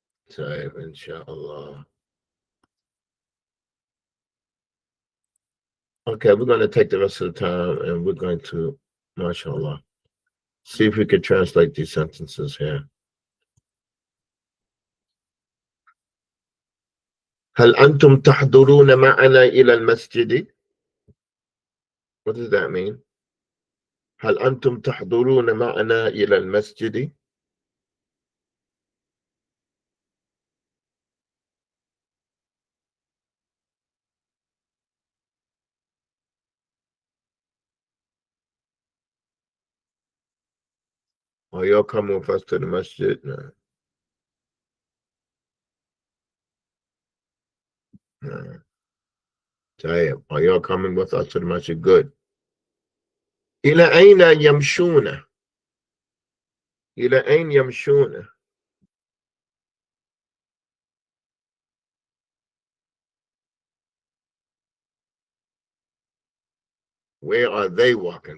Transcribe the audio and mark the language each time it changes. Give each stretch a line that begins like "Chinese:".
English: Safe, inshallah. Okay, we're going to take the rest of the time and we're going to, mashallah, see if we could translate these sentences here.
Arabic: هل أنتم تحضرون معنا إلى المسجد؟
English: What does that mean?
Arabic: هل أنتم تحضرون معنا إلى المسجد؟
English: Are y'all coming with us to the masjid? No. No.
Arabic: طيب.
English: Are y'all coming with us to the masjid? Good.
Arabic: إلى أين يمشون؟ إلى أين يمشون؟
English: Where are they walking?